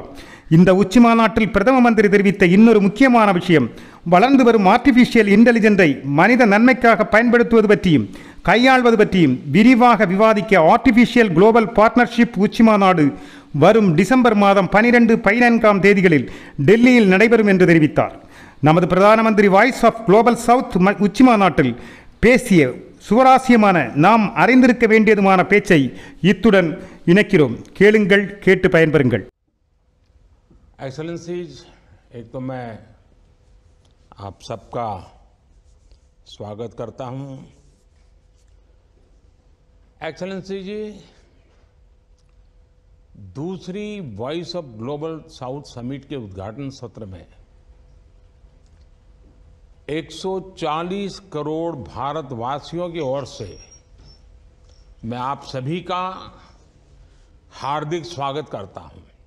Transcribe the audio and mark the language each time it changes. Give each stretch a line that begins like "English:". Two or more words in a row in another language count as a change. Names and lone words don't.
Tamil: இந்த உச்சி மாநாட்டில் பிரதம மந்திரி தெரிவித்த இன்னொரு முக்கியமான விஷயம், வளர்ந்து வரும்
English: artificial intelligence
Tamil: மனித நன்மைக்காக பயன்படுத்துவது பற்றியும் கையாள்வது பற்றியும் விரிவாக விவாதிக்க ஆர்டிஃபிஷியல் குளோபல் பார்ட்னர்ஷிப் உச்சி மாநாடு வரும் டிசம்பர் மாதம் 12-14 தேதிகளில் டெல்லியில் நடைபெறும் என்று தெரிவித்தார். நமது பிரதான மந்திரி வாய்ஸ் ஆஃப் குளோபல் சவுத் உச்சி மாநாட்டில் பேசிய சுவராசியமான, நாம் அறிந்திருக்க வேண்டியதுமான பேச்சை இத்துடன் இணைக்கிறோம். கேளுங்கள், கேட்டு பயன்பெறுங்கள்.
Hindi: एक्सेलेंसीज, एक तो मैं आप सबका स्वागत करता हूं. एक्सेलेंसी जी, दूसरी वॉइस ऑफ ग्लोबल साउथ समिट के उद्घाटन सत्र में 140 करोड़ भारतवासियों की ओर से मैं आप सभी का हार्दिक स्वागत करता हूं.